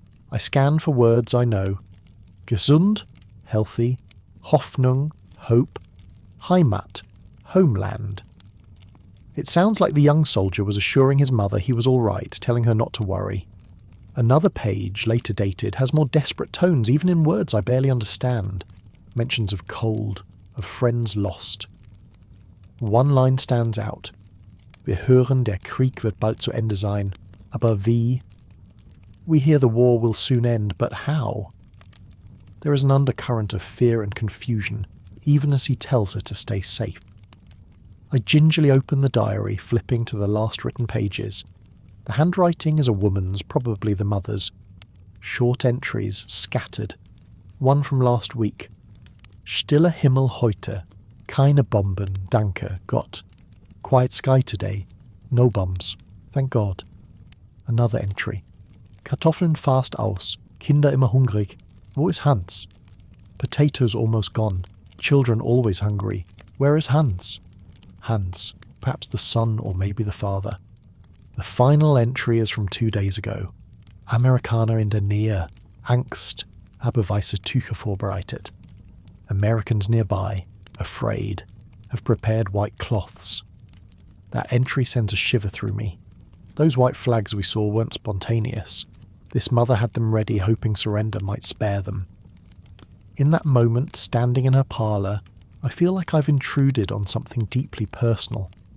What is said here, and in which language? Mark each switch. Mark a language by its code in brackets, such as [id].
[en] I scan for words I know. Gesund, healthy, Hoffnung, hope, Heimat, homeland. It sounds like the young soldier was assuring his mother he was all right, telling her not to worry. Another page, later dated, has more desperate tones, even in words I barely understand. Mentions of cold, of friends lost. One line stands out. [de] Wir hören, der Krieg wird bald zu Ende sein, aber wie? [en] We hear the war will soon end, but how? There is an undercurrent of fear and confusion, even as he tells her to stay safe. I gingerly open the diary, flipping to the last written pages. The handwriting is a woman's, probably the mother's. Short entries, scattered. One from last week. [de] Stiller Himmel heute. Keine Bomben, danke, Gott. [en] Quiet sky today. No bombs. Thank God. Another entry. [de] Kartoffeln fast aus. Kinder immer hungrig. Wo ist Hans? [en] Potatoes almost gone. Children always hungry. Where is Hans? Hans. Perhaps the son or maybe the father. The final entry is from 2 days ago. [de] Amerikaner in der Nähe. Angst. Habe weiße Tücher vorbereitet. [en] Americans nearby, afraid, have prepared white cloths. That entry sends a shiver through me. Those white flags we saw weren't spontaneous. This mother had them ready, hoping surrender might spare them. In that moment, standing in her parlour, I feel like I've intruded on something deeply personal.